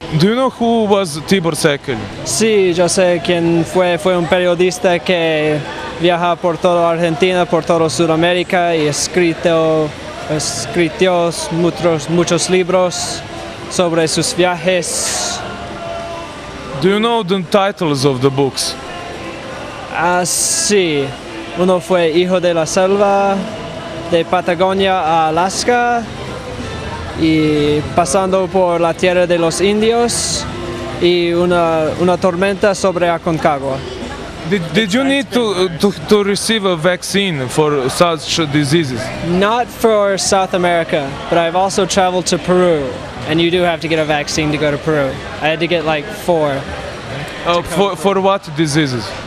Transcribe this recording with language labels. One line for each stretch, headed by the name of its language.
English: Do you know who was Tibor Sekelj?
Spanish: Sí, yo sé quién fue. Fue un periodista que viaja por toda Argentina, por toda Sudamérica y escribió muchos libros sobre sus viajes.
English: Do you know the titles of the books?
Spanish: Sí. Uno fue Hijo de la Selva, de Patagonia a Alaska, y pasando por la tierra de los indios, y una tormenta sobre Aconcagua.
English: Did you need to receive a vaccine for such diseases? Not for South America, but I've also traveled to Peru, and you do have to get a vaccine to go to Peru. I had to get like 4. For what diseases?